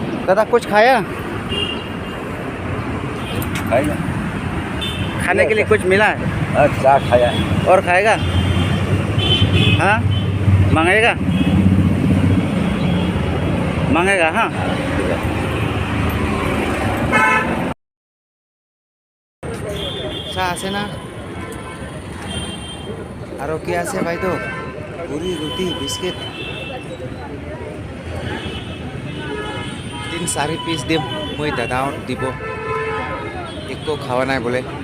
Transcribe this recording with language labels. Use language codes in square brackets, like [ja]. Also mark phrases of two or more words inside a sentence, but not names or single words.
[hi] दादा कुछ खाया? खाएगा खाने के लिए कुछ मिला है? अच्छा खाया और खाएगा? हाँ मांगेगा? मांगेगा हाँ। [as] চাহ আছে না? আৰু কি আছে বাইদেউ? পুৰি ৰুটি বিস্কিট 3-4 পিচ দিম মই দাদাহঁত দিব একো খাৱা নাই বোলে